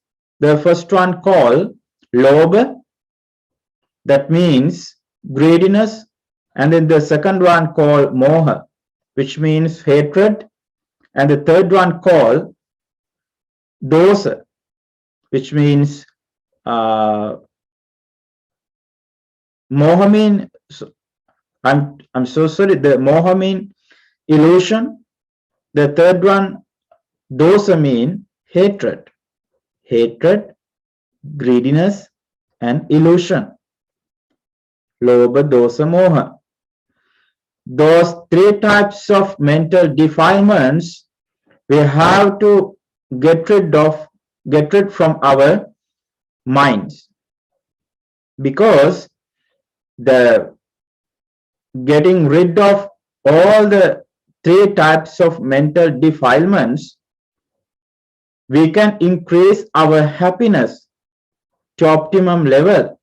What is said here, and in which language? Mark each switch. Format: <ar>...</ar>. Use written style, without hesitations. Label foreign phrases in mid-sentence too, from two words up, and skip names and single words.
<en>The first one called lobha, that means greediness, and then the second one called moha, which means hatred, and the third one called dosa, which means moha mean, I'm so sorry, the moha mean illusion. The third one, dosa mean hatred, greediness, and illusion.</en> <pi>Lobha, dosa, moha.</pi> <en>Those 3 types of mental defilements we have to get rid from our minds, because the getting rid of all the 3 types of mental defilements, we can increase our happiness to optimum level.</en>